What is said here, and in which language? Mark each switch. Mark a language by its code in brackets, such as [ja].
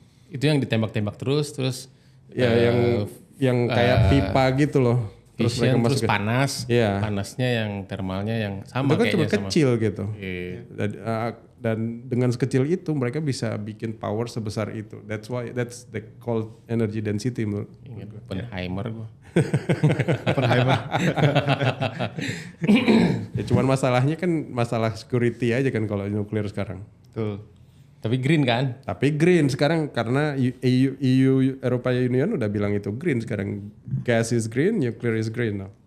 [id] Itu yang ditembak-tembak terus Ya yang kayak pipa gitu loh. mereka terus masuk ke- panas, Iya. panasnya yang termalnya yang sama itu kan cuma kayaknya sama. kecil gitu. Iya. Dan dengan sekecil itu mereka bisa bikin power sebesar itu. [en] That's the called energy density menurut. [id] Ingat Oppenheimer gua. Ya cuman masalahnya kan masalah security aja kan kalau nuklir sekarang. Betul. Tapi green kan? Tapi green sekarang karena EU Eropa Union udah bilang itu green sekarang. [en] Gas is green, nuclear is green.